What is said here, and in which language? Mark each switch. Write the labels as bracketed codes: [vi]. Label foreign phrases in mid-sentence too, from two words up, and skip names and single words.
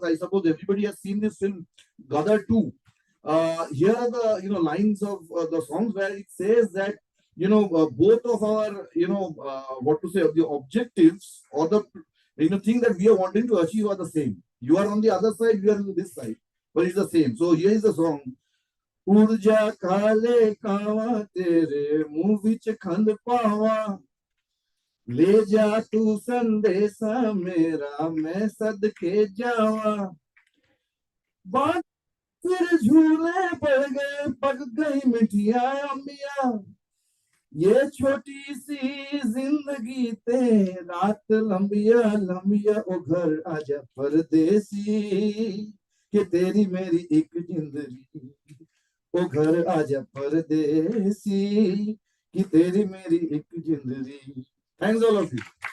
[en] I suppose everybody has seen this film Gadar 2. Here are the lines of the songs where it says that both of our the objectives or the thing that we are wanting to achieve are the same. You are on the other side, we are on this side, but it's the same. So here is the song. [pa] ਉਰਜਾ ਕਾਲੇ ਕਾਵਾ ਤੇਰੇ ਮੂੰਹ ਵਿਚ ਖੰਡ ਪਾਵਾ, ਲੈ ਜਾ ਤੂੰ ਸੰਦੇਸ਼ਾ ਮੇਰਾ ਮੈਂ ਸਦਕੇ ਜਾਵਾ, ਬਾਤ ਫਿਰ ਝੂਲੇ ਪੜ ਗਏ ਪੱਕ ਗਈ ਮਿਠੀਆ ਅੰਬੀਆ, ਯੇ ਛੋਟੀ ਸੀ ਜ਼ਿੰਦਗੀ ਤੇ ਰਾਤ ਲੰਬੀਆ ਲੰਬੀਆ, ਓ ਘਰ ਆਜਾ ਪਰਦੇਸੀ ਕਿ ਤੇਰੀ ਮੇਰੀ ਏਕ ਜ਼ਿੰਦਗੀ, ਓ ਘਰ ਆਜਾ ਪਰਦੇਸੀ ਕਿ ਤੇਰੀ ਮੇਰੀ ਏਕ ਜ਼ਿੰਦਗੀ. [en] Thanks all of you.